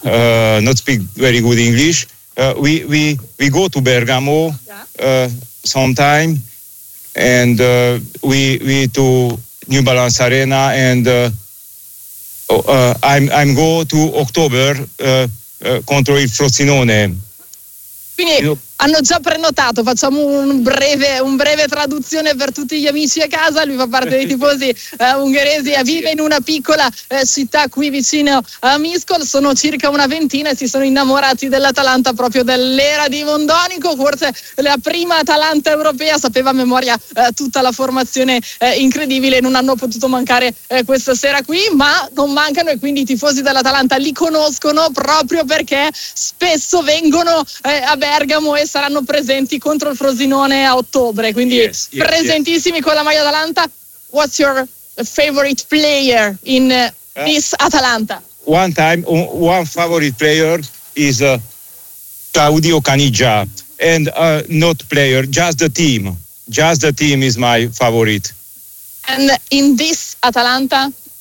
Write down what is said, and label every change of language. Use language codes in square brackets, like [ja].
[en] Not speak very good English. We go to Bergamo. Yeah. Sometime. and we to New Balance Arena, and I'm go to October [it] contro il Frosinone. Quindi hanno già prenotato, facciamo un breve traduzione per tutti gli amici a casa, lui fa parte dei tifosi ungheresi e vive in una piccola città qui vicino a Miskol, sono circa una ventina e si sono innamorati dell'Atalanta proprio dell'era di Mondonico, forse la prima Atalanta europea, sapeva a memoria tutta la formazione incredibile, non hanno potuto mancare questa sera qui, ma non mancano e quindi i tifosi dell'Atalanta li conoscono proprio perché spesso vengono a Bergamo e saranno presenti contro il Frosinone a ottobre, quindi yes, presentissimi yes. Con la maglia Atalanta. [en] What's your favorite player in this Atalanta? One favorite player is Claudio Caniggia, and not player, just the team is my favorite. And in this Atalanta?